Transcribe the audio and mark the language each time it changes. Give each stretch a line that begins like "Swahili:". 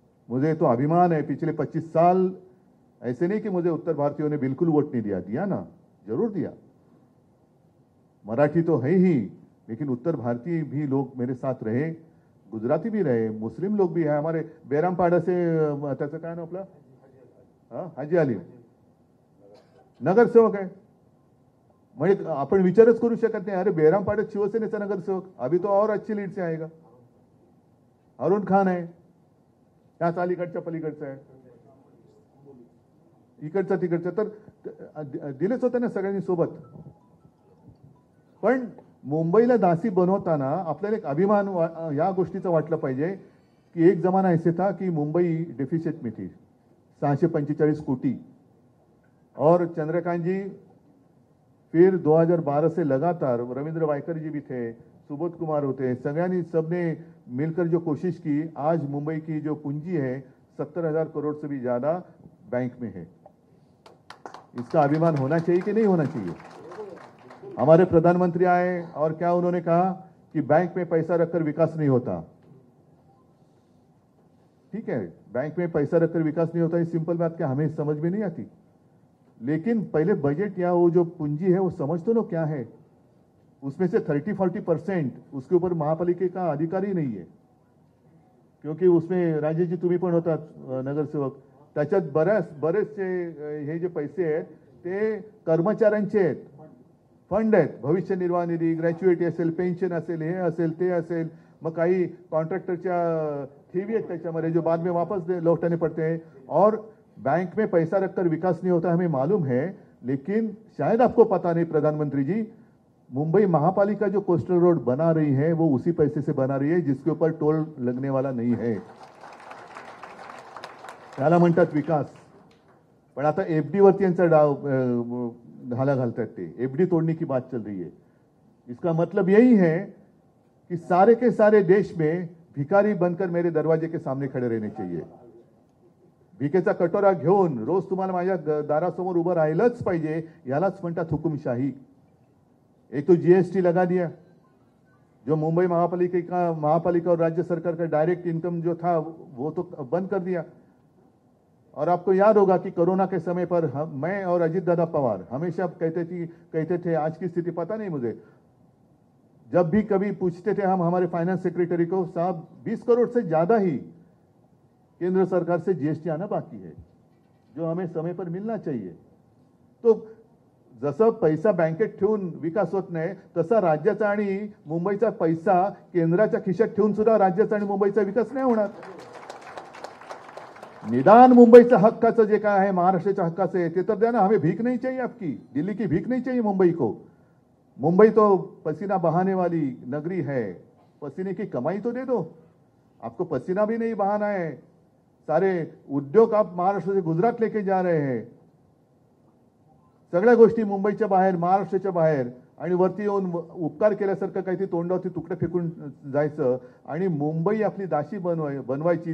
Hindi: मुझे तो अभिमान है, पिछले 25 साल ऐसे नहीं कि मुझे उत्तर भारतीयों ने बिल्कुल वोट नहीं दिया ना, जरूर दिया। मराठी तो है ही, लेकिन उत्तर भारतीय भी लोग मेरे साथ रहे, गुजराती भी रहे, मुस्लिम लोग भी है। हमारे बेरामपाडा से
Marathi: त्याचं काय नाव आपलं, हाजी अली नगरसेवक आहे। म्हणजे आपण विचारच करू शकत नाही, अरे बेरामपाड्यात शिवसेनेचा नगरसेवक,
Hindi: अभी तो और अच्छी लीड से आएगा।
Marathi: अरुण खान आहे, त्याच अलीकडच्या पलीकडचा आहे, इकडचा तिकडचा, तर दिलेच होते ना सगळ्यांनी सोबत। पण मुंबईला दासी बनवताना आपल्याला एक अभिमान या गोष्टीचा वाटलं पाहिजे
Hindi: की एक जमाना ऐसे था कि मुंबई डेफिसिट में थी 645 कोटी, और चंद्रकांत जी फिर 2012 से लगातार, रविंद्र वायकर जी भी थे,
Marathi: सुबोध कुमार होते, सगळ्यांनी
Hindi: सबने मिलकर जो कोशिश की, आज मुंबई की जो पूंजी है 70,000 करोड़ से भी ज्यादा बैंक में है। इसका अभिमान होना चाहिए कि नहीं होना चाहिए? हमारे प्रधानमंत्री आए और क्या उन्होंने कहा कि बैंक में पैसा रखकर विकास नहीं होता। ठीक है, बैंक में पैसा रखकर विकास नहीं होता, ये सिंपल बात क्या हमें समझ में नहीं आती, लेकिन पहले बजट या वो जो पूंजी है वो समझ तो लो क्या है। उसमें से 30-40% उसके ऊपर महापालिका का अधिकार ही नहीं है, क्योंकि उसमें
Marathi: राजेशजी तुम्ही पण होता नगरसेवक, त्याच्यात बरेचसे हे जे पैसे आहेत ते कर्मचाऱ्यांचे आहेत, फंड आहेत, भविष्य निर्वाह निधी, ग्रॅच्युएटी असेल, पेन्शन असेल, हे असेल, ते असेल, मग काही कॉन्ट्रॅक्टरच्या ठेवी आहेत त्याच्यामध्ये
Hindi: जो बाद में वापस लौटाने पड़ते हैं। और बैंक में पैसा रखकर विकास नहीं होता हमें मालूम है, लेकिन शायद आपको पता नहीं प्रधानमंत्री जी, मुंबई महापालिका जो कोस्टल रोड बना रही है वो उसी पैसे से बना रही है जिसके ऊपर टोल लगने वाला नहीं है।
Marathi: त्याला म्हणतात विकास। पण आता एफडी वरती यांचा डाव घाला घालतात ते,
Hindi: एफडी तोड़ने की बात चल रही है। इसका मतलब यही है कि सारे के सारे देश में भिखारी बनकर मेरे दरवाजे के सामने खड़े रहने चाहिए।
Marathi: भिकेचा कटोरा घेऊन रोज तुम्हाला माझ्या दारासमोर उभं राहिलंच पाहिजे, यालाच म्हणतात हुकुमशाही।
Hindi: एक तो जीएसटी लगा दिया, जो मुंबई महापालिका और राज्य सरकार का डायरेक्ट इनकम जो था वो तो बंद कर दिया। और आपको याद होगा कि कोरोना के समय पर मैं और अजीत दादा पवार हमेशा कहते थे, आज की स्थिति पता नहीं मुझे, जब भी कभी पूछते थे हम हमारे फाइनेंस सेक्रेटरी को, साहब 20 करोड़ से ज्यादा ही केंद्र सरकार से जीएसटी आना बाकी है, जो हमें समय पर मिलना चाहिए।
Marathi: तो जसं पैसा बँकेत ठेवून विकास होत नाही, तसा राज्याचा आणि मुंबईचा पैसा केंद्राच्या खिशात ठेवून सुद्धा राज्याचा आणि मुंबईचा विकास नाही होणार। निदान मुंबईचा हक्काचं जे काय आहे, महाराष्ट्राच्या हक्काचं आहे ते तर द्या ना,
Hindi: हमें भीख नहीं चाहिए आपकी, दिल्ली की भीख नहीं चाहिए मुंबई को। मुंबई तो पसीना बहाने वाली नगरी है, पसीने की कमाई तो दे दो। आपको पसीना भी नहीं बहाना है, सारे उद्योग आप महाराष्ट्र से गुजरात लेके जा रहे हैं,
Marathi: सगळ्या गोष्टी मुंबईच्या बाहेर, महाराष्ट्राच्या बाहेर, आणि वरती येऊन उपकार केल्यासारखं काहीतरी तोंडावरती तुकडे फेकून जायचं आणि मुंबई आपली दासी बनवायची।